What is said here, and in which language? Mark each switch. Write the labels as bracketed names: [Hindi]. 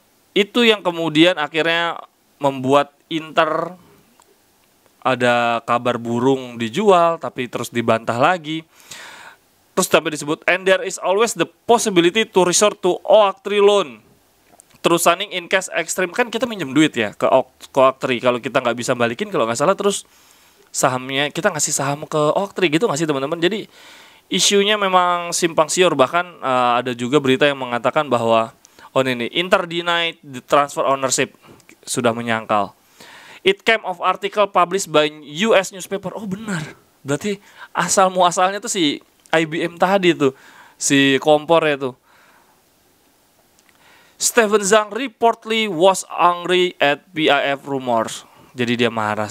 [Indonesian] Itu yang kemudian akhirnya membuat Inter ada kabar burung dijual, tapi terus dibantah lagi. Terus sampai disebut, [English] and there is always the possibility to resort to Oak-Tree loan. [Indonesian] Terus [English] signing in cash extreme, [Indonesian] kan kita minjem duit ya ke Oak-Tree. Kalau kita nggak bisa balikin kalau nggak salah, terus sahamnya kita ngasih saham ke Oak-Tree gitu nggak sih teman-teman? Jadi isunya memang simpang siur. Bahkan ada juga berita yang mengatakan bahwa Inter [English] denied the transfer ownership, [Indonesian] sudah menyangkal. [English] It came of article published by US newspaper. [Indonesian] Oh benar, berarti asal muasalnya tuh si IBM tadi tuh, si kompor itu. [English] Steven Zhang reportedly was angry at PIF rumors. [Indonesian] Jadi dia marah.